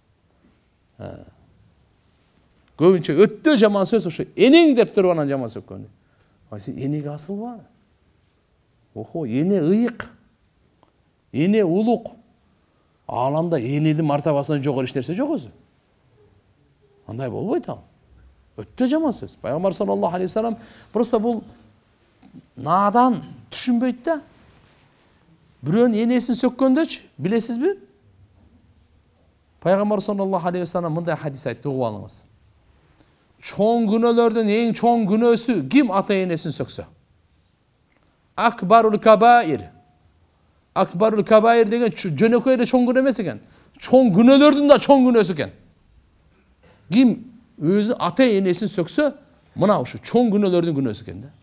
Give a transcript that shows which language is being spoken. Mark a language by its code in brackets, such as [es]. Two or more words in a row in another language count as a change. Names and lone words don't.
[ky] Көбүнчө өттө жаман сөз ушу энең деп туруп анан жаман сөккөн. Сен энеге асылба. Охо, эне ыйык. Эне улук. Ааламда энедин мартабасынан жогору эч нерсе жок өзү. Андай болбойт ал. Өттө жаман сөз. Пайгамбар [ar] صلى الله عليه وسلم [ky] просто бул надан түшүнбөйт да. Бирөөнүн энесин сөккөндөчү, билесизби? Пайгамбар [ar] صلى الله عليه وسلم [ky] мындай хадис айтты, угуп алыңыз. Чоң күнөөлөрдүн эң чоң күнөөсү ким ата энесин сөксө? [ar] أكبر الكبائر. أكبر الكبائر [ky] деген жөнөкөй эле чоң күнөө эмес экен. Чоң күнөөлөрдүн да чоң күнөөсү экен. Ким өзү ата энесин сөксө, мына ушу чоң күнөөлөрдүн күнөөсү экен да.